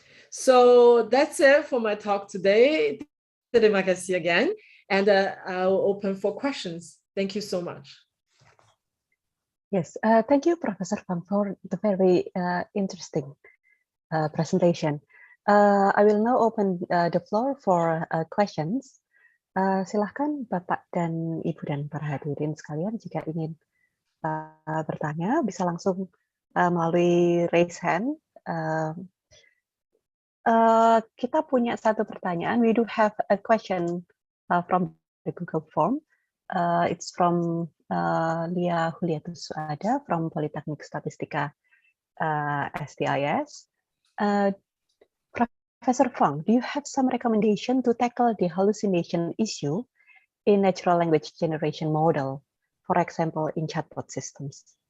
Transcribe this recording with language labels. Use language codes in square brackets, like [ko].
[en] So that's it for my talk today. [id] Terima kasih [en] again. And I'll open for questions. Thank you so much. Yes, thank you, Professor Fang, for the very interesting presentation. I will now open the floor for questions. [id] Silahkan Bapak dan Ibu dan para hadirin sekalian, jika ingin bertanya, bisa langsung melalui raise hand. Kita punya satu pertanyaan. [en] We do have a question from the Google form. It's from Lia Huliatus Suada from Politeknik Statistika STIS. Professor Fang, do you have some recommendation to tackle the hallucination issue in natural language generation model, for example, in chatbot systems?